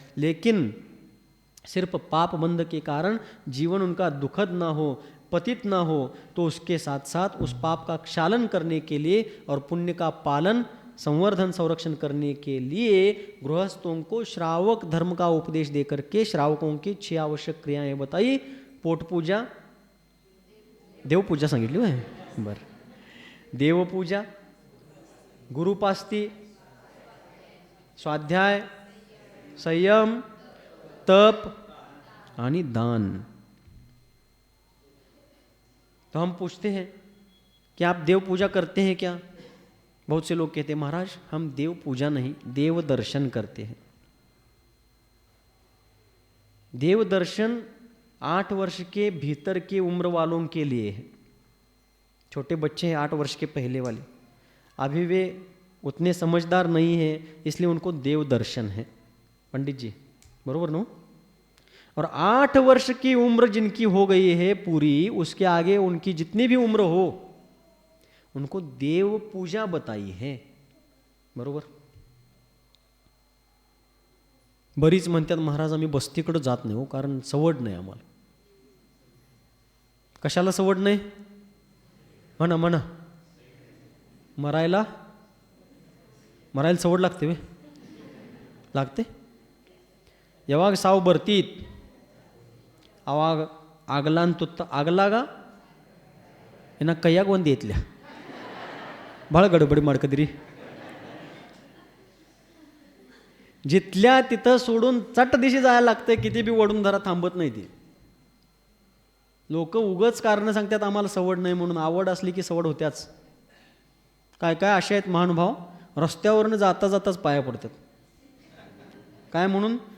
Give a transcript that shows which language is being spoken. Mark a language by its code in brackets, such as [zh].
[hi] लेकिन सिर्फ पाप बंध के कारण जीवन उनका दुखद ना हो, पतित ना हो, तो उसके साथ साथ उस पाप का क्षालन करने के लिए और पुण्य का पालन, संवर्धन, संरक्षण करने के लिए गृहस्थों को श्रावक धर्म का उपदेश देकर के श्रावकों की 6 आवश्यक क्रियाएं बताई। [mr] पोट पूजा, देव पूजा सांगितली आहे बर, देव पूजा, गुरुपास्ती, स्वाध्याय, संयम, तप आणि दान। [hi] तो हम पूछते हैं कि आप देव पूजा करते हैं क्या? बहुत से लोग कहते हैं महाराज हम देव पूजा नहीं, देव दर्शन करते हैं। देव दर्शन 8 वर्ष के भीतर की उम्र वालों के लिए है। छोटे बच्चे हैं 8 वर्ष के पहले वाले, अभी वे उतने समझदार नहीं हैं, इसलिए उनको देव दर्शन है। पंडित जी [mr] बरोबर नो? [hi] और 8 वर्ष की उम्र जिनकी हो गई है पूरी, उसके आगे उनकी जितनी भी उम्र हो उनको देव पूजा बताई है। [mr] बरोबर? बरीच म्हणतात महाराज आम्ही बस्तीकडे जात नाही हो, कारण सवड नाही आम्हाला. कशाला सवड नाही? म्हणा म्हणा. मरायला सवड लागते वे लागते. [kn] ಯಾವಾಗ ಸಾವು ಬರ್ತೀತ್ ಅವಾಗ ಆಗಲ್ಲ ಅಂತುತ್ತ ಆಗಲಾಗ ಇನ್ನು ಕೈಯಾಗ ಒಂದು ಐತ್ಲ ಭಾಳ गडबडी ಮಾಡ್ಕದಿರಿ. [mr] जिथल्या तिथं सोडून चट दिशी जायला लागते, किती बी वडून धरा थांबत नाही ती. लोक उगच कारण सांगतात आम्हाला सवड नाही म्हणून. आवड असली की सवड होत्याच. काय काय असे आहेत महानुभाव, रस्त्यावरनं जाता जाताच पाया पडतात. काय म्हणून?